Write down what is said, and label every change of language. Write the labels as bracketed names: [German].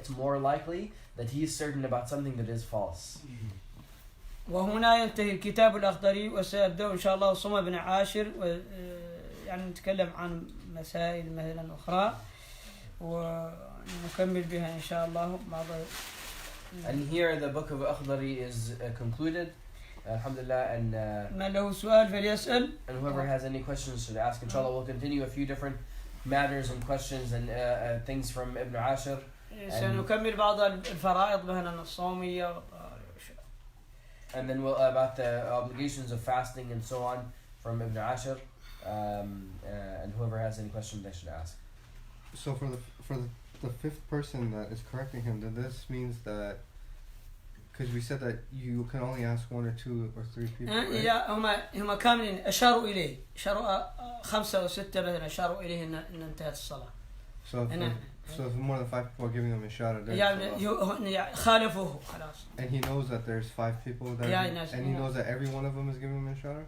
[English] It's more likely that he's certain about something that is false. [Arabic] وهنا ينتهي الكتاب الأخضري وسيبدأ إن شاء الله صوم بن عاشر يعني نتكلم عن مسائل مثلا أخرى ونكمل بها إن شاء الله. [English] And here the book of Akhdari is concluded, Alhamdulillah, and [Arabic] من له سؤال فليسأل. [English] and whoever has any questions should ask. Inshallah, we'll continue a few different matters and questions and things from Ibn Ashir. [Arabic] سنكمل بعض الفرائض مثلا الصومية. [English] And then we'll about the obligations of fasting and so on from Ibn Ashir. And whoever has any questions, they should ask. So for the fifth person that is correcting him, then this means that, because we said that you can only ask one or two or three people, right? [Arabic] إذا هم كاملين أشاروا إليه، أشاروا 5 أو 6 مثلا أشاروا إليه إن انتهت الصلاة. [English] So if more than 5 people are giving him a shot at [Arabic] يعني خالفوه خلاص. [English] And he knows that there's 5 people that and he knows that every one of them is giving him a shot?